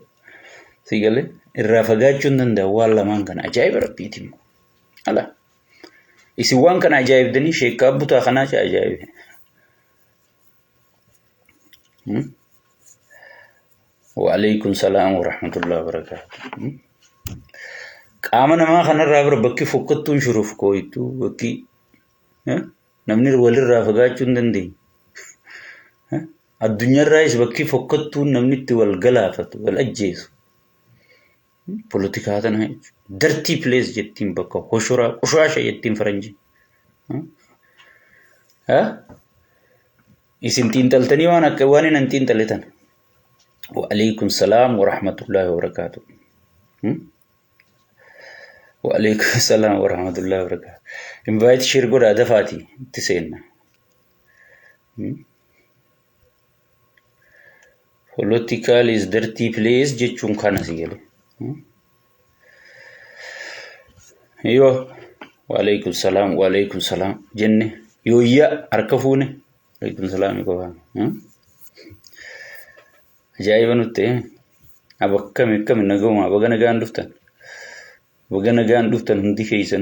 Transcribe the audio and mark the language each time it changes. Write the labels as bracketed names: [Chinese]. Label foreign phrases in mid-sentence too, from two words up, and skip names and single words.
[Oromo] Sigalee irraa fagaachuu hin danda'an waan lamaan kana ajaa'iba rabbiiti immoo. Ala. Isin waan kana ajaa'ibdanii sheekaa butaa kanaa ajaa'ibe. [Arabic] وعليكم السلام ورحمة الله وبركاته. [Oromo] Qaama namaa kanarraa bira bakki fokkattuun shuruuf kooyitu bakki namni walirraa fagaachuu hin dandeenye. Addunyaarraayis bakki fokkattuun namni itti wal galaafatu wal ajjeesu. Politikaa tana jechuudha. [English] Dirty place [Oromo] jettiin bakka hoshoraa qushaasha jettiin faranji. Isin xiinxaltanii waan akka waan hin xiinxalletan. [Arabic] وعليكم السلام ورحمة الله وبركاته. وعليكم السلام ورحمة الله وبركاته. [English] Invite share [Oromo] godhaa dafaati itti seenna. [English] Political is dirty place [Oromo] jechuun kana sigale. Yo, [Arabic] وعليكم السلام [Oromo] jenne yooyya harka fuune [Arabic] وعليكم السلام [Oromo] qofa. Ajaa'iba nutti akkami naguma baga nagaan dhuftan hundi keessan.